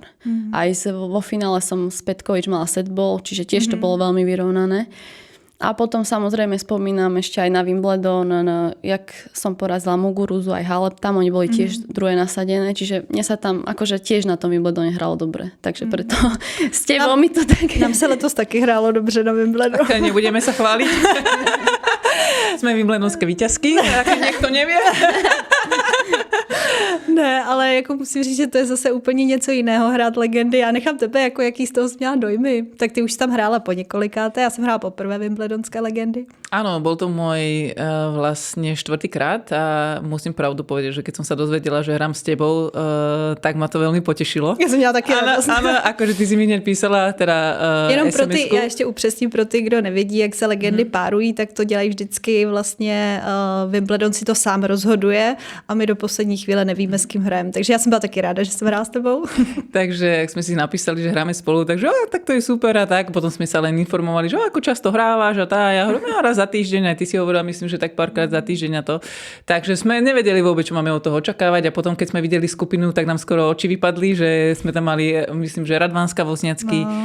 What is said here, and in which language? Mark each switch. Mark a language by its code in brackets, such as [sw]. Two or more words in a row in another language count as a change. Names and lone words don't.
[sk] Aj vo finále som s Petkovič mala setball, čiže tiež to bolo veľmi vyrovnané. A potom samozrejme spomínam ešte aj na Wimbledon, jak som porazila Muguruzu, aj Halep, tam oni boli tiež druhé nasadené, čiže mne sa tam akože tiež na tom Wimbledone hralo dobre. Takže preto s tebou mi to tak... [cs] Nám se letos taky hrálo dobře na Wimbledonu. [sk] Tak nebudeme sa chváliť. Sme Wimbledonské víťazky, ak niekto nevie. [cs] Ne, ale jako musím říct, že to je zase úplně něco jiného hrát legendy. Já nechám tebe, jako jaký z toho jsi měla dojmy. Tak ty už tam hrála po několikáté, já jsem hrála poprvé Wimbledonské legendy. [sk] Áno, bol to môj vlastne 4. krát a musím pravdu povedať, že keď som sa dozvedela, že hrám s tebou, tak ma to veľmi potešilo. [cs] Já jsem měla taky radost. [sk] Áno, akože ty si mi hneď písala teda [cs] jenom pro SMS-ku. ty, já ještě upřesním pro ty, kdo nevidí, jak se legendy párují, tak to dělají vždycky vlastně Wimbledon si to sám rozhoduje a my do poslední chvíle nevíme, s kým hrajeme. Takže já jsem byla taky ráda, že jsem hrála s tebou. [sk] Takže jak sme si napísali, že hráme spolu, takže tak to je super a tak. Potom sme sa len informovali, že ako často hrávaš a tá. Ja hovorím, raz za týždeň, aj ty si hovorila, myslím, že tak párkrát za týždeň a to. Takže sme nevedeli vôbec, čo máme od toho očakávať a potom, keď sme videli skupinu, tak nám skoro oči vypadli, že sme tam mali, myslím, že Radvánska, Vozňacký,